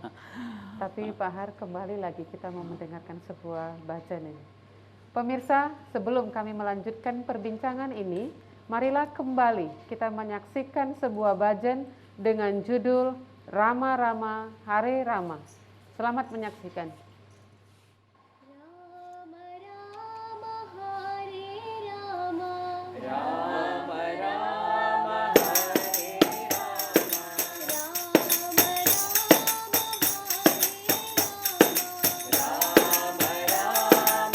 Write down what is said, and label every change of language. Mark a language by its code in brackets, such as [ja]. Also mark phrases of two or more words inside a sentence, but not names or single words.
[id] Tapi Pak Har, kembali lagi kita mau mendengarkan sebuah bacaan ini. Pemirsa, sebelum kami melanjutkan perbincangan ini, marilah kembali kita menyaksikan sebuah bacaan dengan judul Rama Rama Hare Rama. Selamat menyaksikan. [sa] राम राम हरे राम. राम राम हरे राम. राम राम हरे राम.